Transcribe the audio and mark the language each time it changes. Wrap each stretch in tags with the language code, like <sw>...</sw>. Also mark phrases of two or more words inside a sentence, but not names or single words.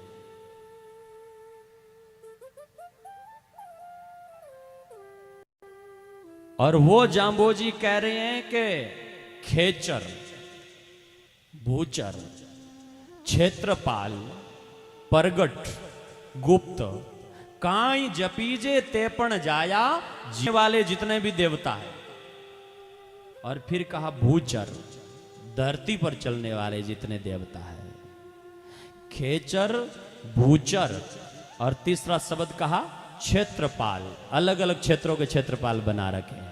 <hi>और वो जांबोजी कह रहे हैं कि खेचर, भूचर, क्षेत्रपाल, परगट, गुप्त,</hi> <mwr>काई जपीजे ते पण जाया,</mwr> <hi>जीने वाले जितने भी देवता है। और फिर कहा भूचर, धरती पर चलने वाले जितने देवता है। खेचर, भूचर, और तीसरा शब्द कहा क्षेत्रपाल, अलग अलग क्षेत्रों के क्षेत्रपाल बना रखे हैं।</hi>